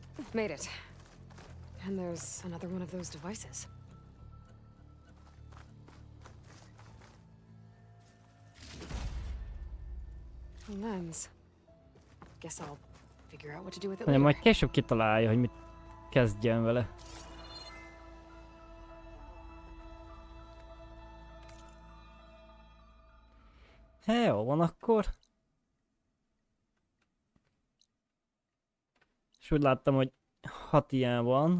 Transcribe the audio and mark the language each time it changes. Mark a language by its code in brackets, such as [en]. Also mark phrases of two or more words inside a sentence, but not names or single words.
[en] Made it. And there's another one of those devices. A lens. Guess I'll figure out what to do with it [hu] Majd [en] later. [hu] később kitalálja, hogy mit kezdjen vele. Jó van akkor. És úgy láttam, hogy 6 ilyen van.